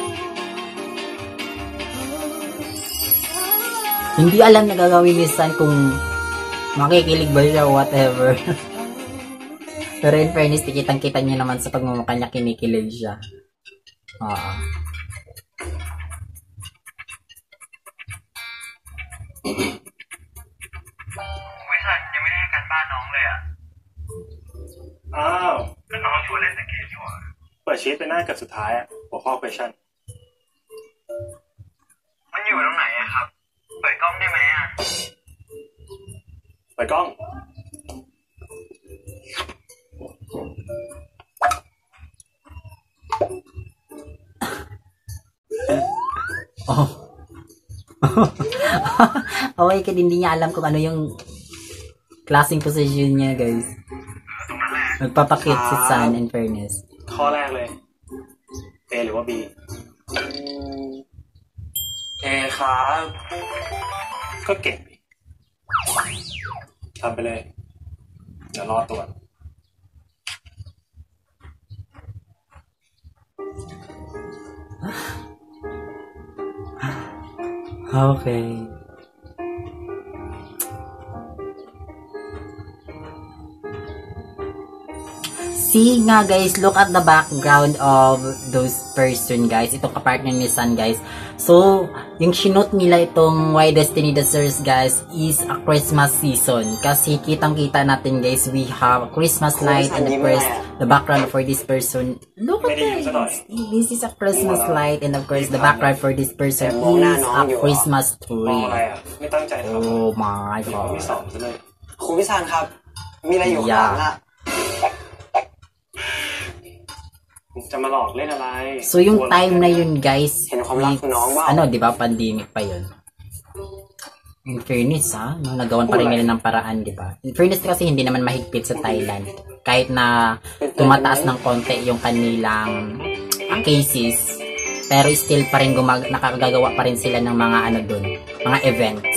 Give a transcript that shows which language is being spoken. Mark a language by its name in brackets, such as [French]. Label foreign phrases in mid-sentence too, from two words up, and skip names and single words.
[Filipino] Hindi alam na gagawin ni Sun kung makikilig ba siya o whatever. Pero [English] in fairness, [Filipino] kitang-kita niya naman sa pagmumukha niya kinikilig siya. Oo. [Thai] วิสันยังไม่ได้ให้การบ้านน้องเลยอ่ะ อ้าว ก็น้องชวนเล่นแต่เกมนี่หว่า เปิดชีตไปหน้าเกือบสุดท้ายอ่ะหัวข้อ question มันอยู่ตรงไหนอะครับ เปิดกล้องได้ไหมอะ เปิดกล้อง [Filipino] Oh. Okay, kasi hindi niya alam kung ano yung klaseng position niya, guys. Magpapakit si San, [English] in fairness. [Thai] ข้อแรกเลย A หรือว่า B เอครับ ก็เก่งดิทำไปเลย เดี๋ยวรอตรวจ [Filipino] Okay. [English] See nga guys, look at the background of those person guys. [Filipino] Itong kapartner ni San guys. So, yung sinot nila itong Why Destiny Deserves guys [English] is a Christmas season. [Filipino] Kasi kitang-kita natin guys, [English] we have a Christmas light and of course, the background for this person. Look at this. This is a Christmas light and of course, the background for this person is a Christmas [Thai] มอง [English] tree. [Thai] อะไรอ่ะ ไม่ตั้งใจทำ [English] Oh my [Thai] เดี๋ยว [English] god. [Thai] ไม่สอบซะเลย ครูพิสานครับ มีอะไรอยู่ข้างหลังอะ จะมาหลอกเล่นอะไร [Filipino] So, yung time na yun, guys, Sino ka lang it's, noong ba? ano, di ba, pandemic pa yun. [English] In fairness, [Filipino] ha, no, nagawan pa rin nila ng paraan, di ba? [English] In fairness [Filipino] kasi hindi naman mahigpit sa Thailand. Kahit na tumataas ng konti yung kanilang cases, pero still pa rin nakagagawa pa rin sila ng mga ano dun, mga events.